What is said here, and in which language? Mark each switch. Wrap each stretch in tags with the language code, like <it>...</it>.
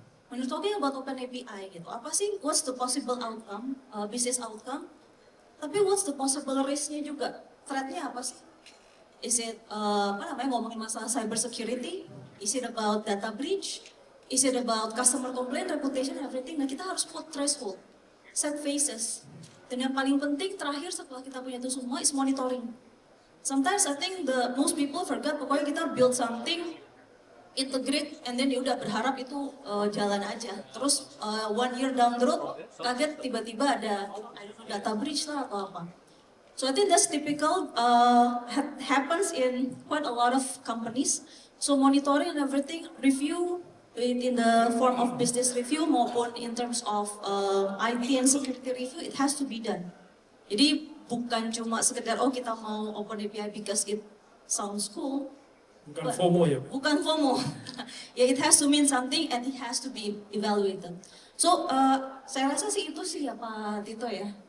<en>When you're talking about open API gitu, apa sih what's the possible outcome, business outcome? Tapi what's the possible risk-nya juga? Threat-nya apa sih? Is it ngomongin masalah cyber security? Is it about data breach? Is it about customer complaint, reputation, everything? Nah, kita harus put threshold, set phases.</en> <id>Dan yang paling penting terakhir setelah kita punya itu semua is monitoring.</id> <en>Sometimes I think the most people forget pokoknya kita build something, integrate, and then ya udah berharap itu jalan aja.</en> <id>Terus 1 year down the road, kaget tiba-tiba ada data breach lah atau apa.</id> <en>So I think that's typical, happens in quite a lot of companies. So monitoring and everything, review in the form of business review maupun in terms of IT and security review, it has to be done.</en> <id>Jadi bukan cuma sekedar oh kita mau open API because it sounds cool. Bukan FOMO ya? Bukan FOMO.</id> <en>Ya, it has to mean something and it has to be evaluated.</en> <id>So, saya rasa sih itu sih ya Pak Tito ya.</id>